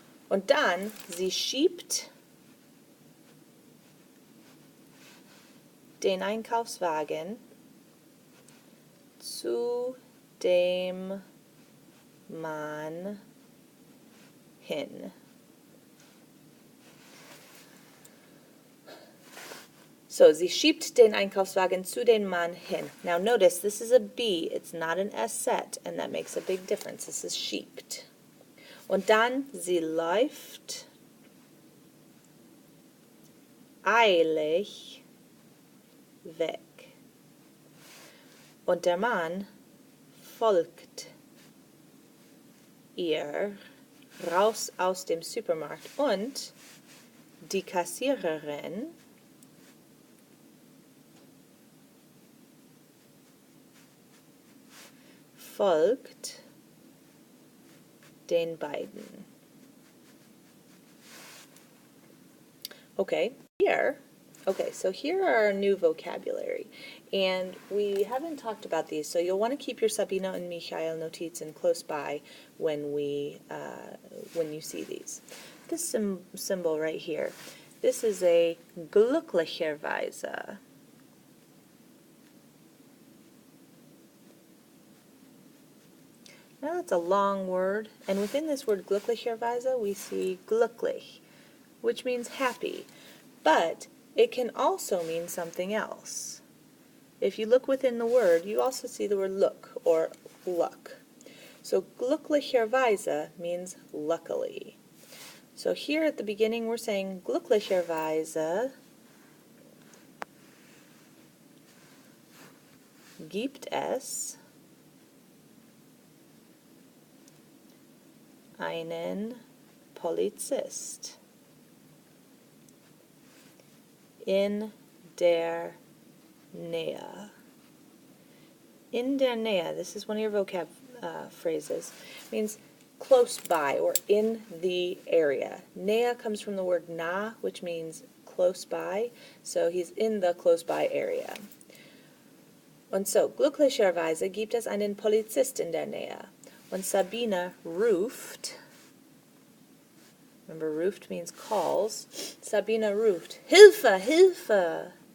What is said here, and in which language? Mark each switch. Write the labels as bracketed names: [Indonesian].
[German] Und dann, sie schiebt den Einkaufswagen zu dem Mann hin. So, sie schiebt den Einkaufswagen zu dem Mann hin. [English] Now notice, this is a B, it's not an S set, and that makes a big difference. This is schiebt. [German] Und dann, sie läuft eilig weg. Und der Mann folgt ihr raus aus dem Supermarkt und die Kassiererin folgt den beiden. [English] Okay, so here are our new vocabulary, and we haven't talked about these, so you'll want to keep your Sabina and Michael Notizen close by when you see these. This symbol right here, this is a glücklicherweise. Now that's a long word, and within this word glücklicherweise we see glücklich, which means happy, but it can also mean something else. If you look within the word, you also see the word look or luck. So glücklicherweise means luckily. So here at the beginning we're saying [German] glücklicherweise gibt es einen Polizist in der Nähe. In der Nähe, [English] this is one of your vocab phrases, means close by or in the area. Nähe comes from the word nah, which means close by, so he's in the close by area. [German] Und so, glücklicherweise gibt es einen Polizist in der Nähe. Und Sabine ruft, [English] remember ruft means calls, [German] Sabine ruft, Hilfe, Hilfe!